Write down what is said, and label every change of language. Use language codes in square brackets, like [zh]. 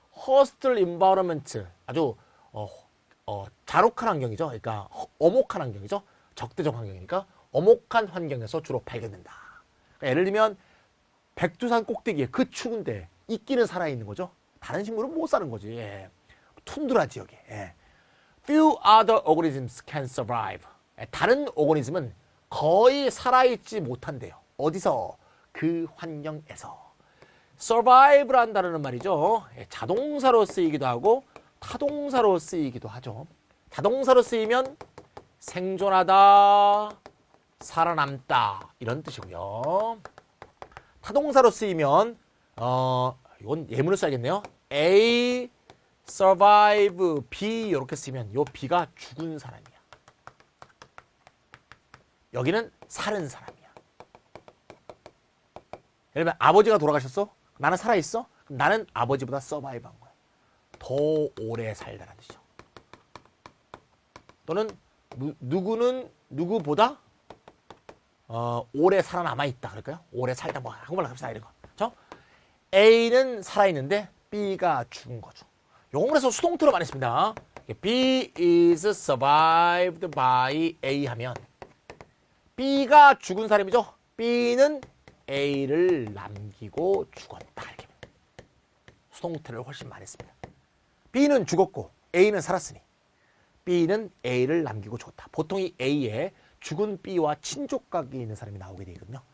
[en] hostile environment, [ko] 아주 자록한 환경이죠. 그러니까 엄혹한 환경이죠. 적대적 환경이니까 엄혹한 환경에서 주로 발견된다. 그러니까 예를 들면 백두산 꼭대기에 그 추운데 이끼는 살아있는 거죠. 다른 식물은 못 사는 거지. 예. 툰드라 지역에. 예. [en] Few other organisms can survive. [ko] 예. 다른 오거니즘은 거의 살아있지 못한대요. 어디서? 그 환경에서. survive라는 단어는 말이죠. 예. 자동사로 쓰이기도 하고 타동사로 쓰이기도 하죠. 자동사로 쓰이면 생존하다, 살아남다 이런 뜻이고요. 타동사로 쓰이면 이건 예문을 써야겠네요. A, survive, B 이렇게 쓰면 요 B가 죽은 사람이야. 여기는 살은 사람이야. 예를 들면 아버지가 돌아가셨어? 나는 살아있어? 그럼 나는 아버지보다 서바이브한 거야. 더 오래 살다라는 뜻이죠. 또는 누구는 누구보다 오래 살아남아있다 그럴까요? 오래 살다 뭐 한국말로 갑시다 이런 거. 그렇죠? A는 살아있는데 B가 죽은 거죠. 요건 그래서 수동태로 많이 씁니다. [en] B is survived by A [ko] 하면 B가 죽은 사람이죠. B는 A를 남기고 죽었다. 이렇게 수동태를 훨씬 많이 씁니다. B는 죽었고 A는 살았으니 B는 A를 남기고 죽었다. 보통 이 A에 죽은 B와 친족각이 있는 사람이 나오게 되거든요.